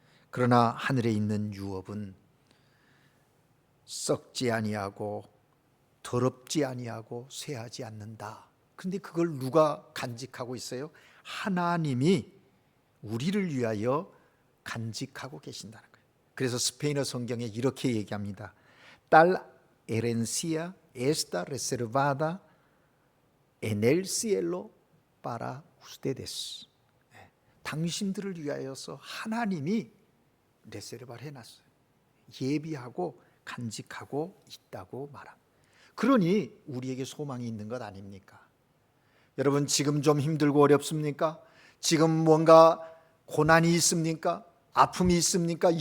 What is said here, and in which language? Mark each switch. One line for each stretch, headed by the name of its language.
Korean: 그러나 하늘에 있는 유업은 썩지 아니하고 더럽지 아니하고 쇠하지 않는다. 근데 그걸 누가 간직하고 있어요? 하나님이 우리를 위하여 간직하고 계신다는 거예요. 그래서 스페인어 성경에 이렇게 얘기합니다.
Spanish: Tal herencia está reservada en el cielo para ustedes.
Korean: 당신들을 위하여서 하나님이 레세르바를 해놨어요. 예비하고 간직하고 있다고 말합니다. 그러니 우리에게 소망이 있는 것 아닙니까? 여러분, 지금 좀 힘들고 어렵습니까? 지금 뭔가 고난이 있습니까? 아픔이 있습니까?